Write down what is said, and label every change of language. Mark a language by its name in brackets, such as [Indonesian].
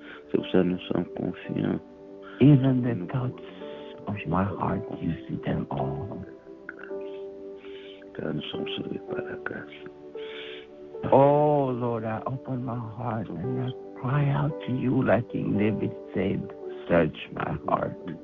[French] C'est pour ça que nous sommes confiants. [English] Even the thoughts of my heart, you see them all. [French] Car nous sommes sauvés par la grâce. [English] Oh Lord, I open my heart and I cry out to you like King David said, search my heart.